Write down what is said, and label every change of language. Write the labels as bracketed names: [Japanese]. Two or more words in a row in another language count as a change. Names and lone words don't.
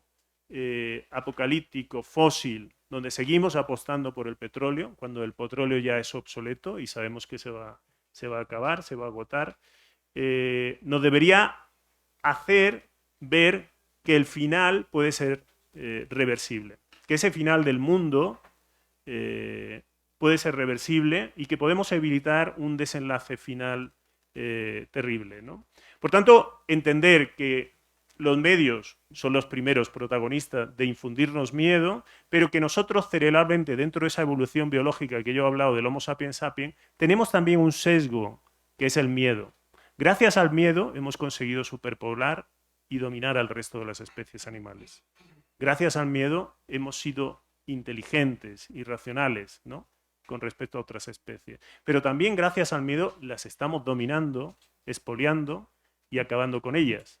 [Spanish] apocalíptico, fósil, donde seguimos apostando por el petróleo, cuando el petróleo ya es obsoleto y sabemos que se va a acabar, se va a agotar, nos debería hacer ver que el final puede ser reversible, que ese final del mundo puede ser reversible y que podemos evitar un desenlace final terrible, ¿no? Por tanto, entender que los medios son los primeros protagonistas de infundirnos miedo, pero que nosotros cerebralmente, dentro de esa evolución biológica que yo he hablado del Homo sapiens sapiens, tenemos también un sesgo, que es el miedo. Gracias al miedo hemos conseguido superpoblar y dominar al resto de las especies animales. Gracias al miedo hemos sido inteligentes y racionales, ¿no?, con respecto a otras especies. Pero también gracias al miedo las estamos dominando, expoliando y acabando con ellas.